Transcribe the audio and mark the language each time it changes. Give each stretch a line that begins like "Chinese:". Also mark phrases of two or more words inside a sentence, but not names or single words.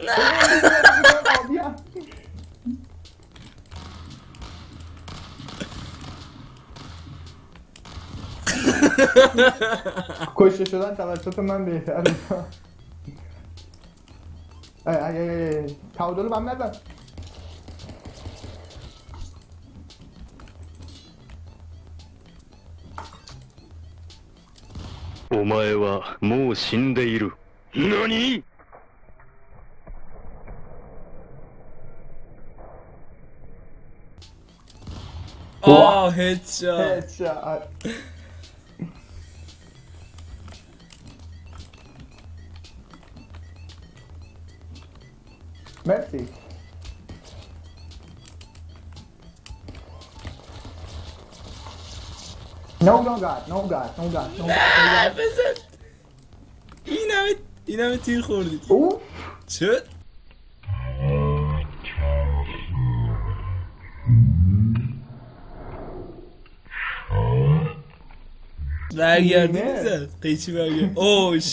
Persian: کشته شدن توسط من بهتر. تعادل رو هم نزن.
Japanese: お前はもう死んでいる。何？
Persian: آه هدشات. Headshot. مرسی.
English: No God, no God, no God, no
Persian: نه
English: God.
Persian: بزن. این همه تیر خوردی. اوه شد؟ برگردی نه. زد. قیچی برگرد.
English: oh shit.